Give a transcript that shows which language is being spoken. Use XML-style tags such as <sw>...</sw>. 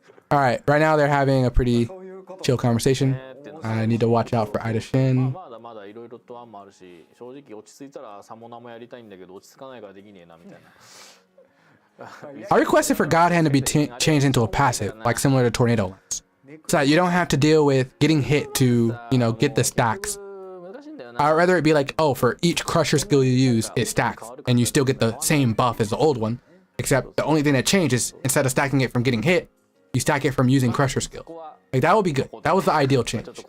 <en>All right, right now they're having a pretty chill conversation. I need to watch out for Ida Shin.</en> <ja>まだまだいろいろと案もあるし、正直落ち着いたらサモナもやりたいんだけど落ち着かないからできねえなみたいな。</ja> <en>I requested for God Hand to be changed into a passive, like similar to Tornado Lens, so that you don't have to deal with getting hit to, you know, get the stacks. I'd rather it be like, oh, for each Crusher skill you use, it stacks, and you still get the same buff as the old one, except the only thing that changes, instead of stacking it from getting hit, you stack it from using Crusher skill. Like, that would be good. That was the ideal change.</en>